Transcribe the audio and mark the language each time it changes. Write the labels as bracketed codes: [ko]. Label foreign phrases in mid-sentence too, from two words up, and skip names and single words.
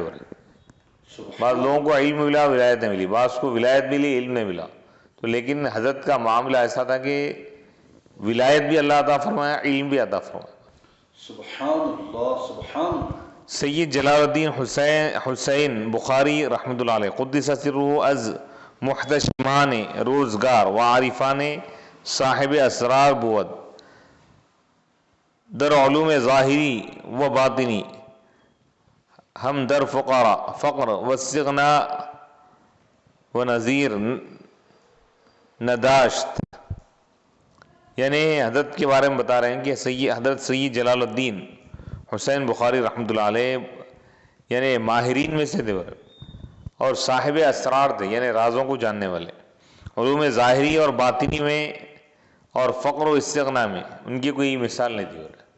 [ur] بعض لوگوں کو علم ملا ولایت نہیں ملی, بعض کو ولایت ملی علم نہیں ملا. تو لیکن حضرت کا معاملہ ایسا تھا کہ ولایت بھی اللہ عطا فرمایا, علم بھی عطا فرمایا. [ar] سبحان اللہ سبحان اللہ. [fa] سید جلال الدین حسین بخاری [ar] رحمۃ اللہ علیہ قدس سرہ [fa] از محتشمان روزگار و عارفان صاحب اسرار بود در علوم ظاہری و باطنی ہم در فقر و استغنا و نظیر نداشت. [ur] یعنی حضرت کے بارے میں بتا رہے ہیں کہ حضرت سید جلال الدین حسین بخاری [ar] رحمۃ اللہ علیہ [ur] یعنی ماہرین میں سے تھے اور صاحب اسرار تھے, یعنی رازوں کو جاننے والے. علوم ظاہری اور باطنی میں اور فقر و استغنا میں ان کی کوئی مثال نہیں تھی.